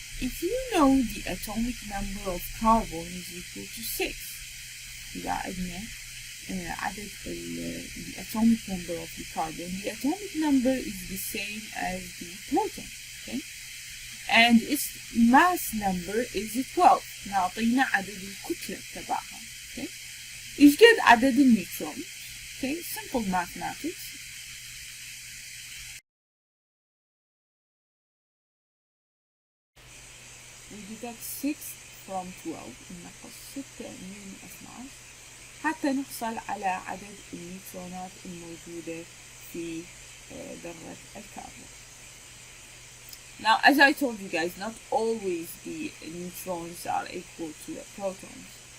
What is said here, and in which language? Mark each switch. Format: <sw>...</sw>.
<en>If you know the atomic number of carbon is equal to 6.</en> <ar>إذا عندنا عدد</ar> <en>the atomic number of the carbon, the atomic number is the same as the proton, okay? And its mass number is 12.</en> <ar>نعطينا عدد الكتلة تبعها, okay? إيش قد عدد النيوترون?</ar> <en>Okay, simple mathematics. We deduct 6 from 12</en> <ar>ننقص 6 من 12 حتى نحصل على عدد النيوترونات الموجودة في ذرة الكربون.</ar> <en>Now, as I told you guys, not always the neutrons are equal to the protons.</en>